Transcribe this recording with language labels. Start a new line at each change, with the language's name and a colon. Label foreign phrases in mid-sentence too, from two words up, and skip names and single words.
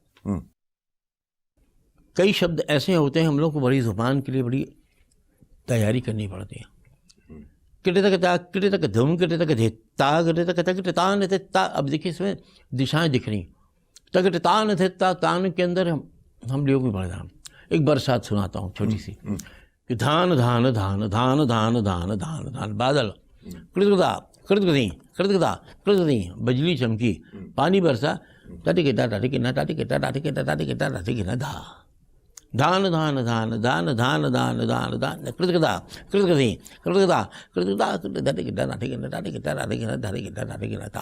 Hindi: कई शब्द ऐसे होते हैं हम लोग को बड़ी ज़ुबान के लिए बड़ी तैयारी करनी पड़ती है। किटे तक धूम, किटे तक धेता, किटे तक तान ता। अब देखिए इसमें दिशाएं दिख रही, तक तान थे तान के अंदर हम लोग भी बढ़ जाए। एक बरसात सुनाता हूँ छोटी सी कि धान धान धान धान धान धान धान धान, बादल कृतकदा कृतकदी कृतकदा कृतकदी, बिजली चमकी, पानी बरसा, टाटिकेटा टाटिकेना टाटिकेटा टाटिकेटा टाटिकेटा टाटिकेना धा, धान धान धान धान धान धान धान धान, कृतकदा कृतकदी कृतकदा कृतकदा टाटिकेटा टाटिकेना टाटिकेटा टाटिकेना टाटिकेटा टाटिकेना धा।